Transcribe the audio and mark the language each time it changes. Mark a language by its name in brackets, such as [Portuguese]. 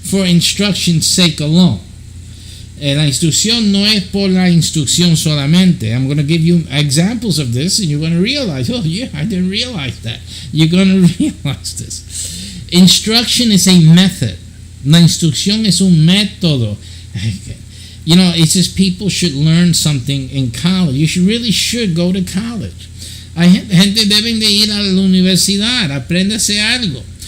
[English] for instruction's sake alone. [Spanish] La instrucción no es por la instrucción solamente. [English] I'm going to give you examples of this and you're going to realize, oh yeah, I didn't realize that. You're going to realize this. Instruction is a method. [Spanish] La instrucción es un método. [English] You know, it's just people should learn something in college. You really should go to college. [Spanish] Hay gente deben de ir a la universidad, apréndase algo.